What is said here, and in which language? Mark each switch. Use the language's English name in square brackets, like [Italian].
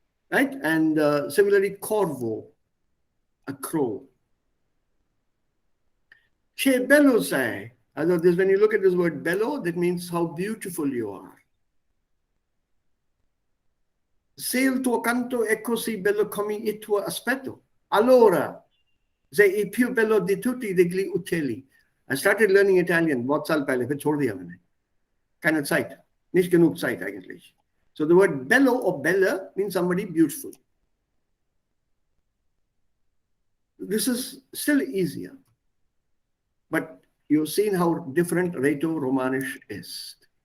[English] Right? And similarly, corvo, a crow. [Italian] Che bello sei. [English] This, when you look at this word bello, that means how beautiful you are. [Italian] Se il tuo canto è così bello come il tuo aspetto, allora sei il più bello di tutti gli uccelli. [English] I started learning Italian [Hindi] बहुत साल पहले फिर छोड़ दिया मैंने. [German] Keine Zeit, nicht genug Zeit eigentlich. [English] So the word bello or bella means somebody beautiful. This is still easier, but you've seen how different Rätoromanisch is.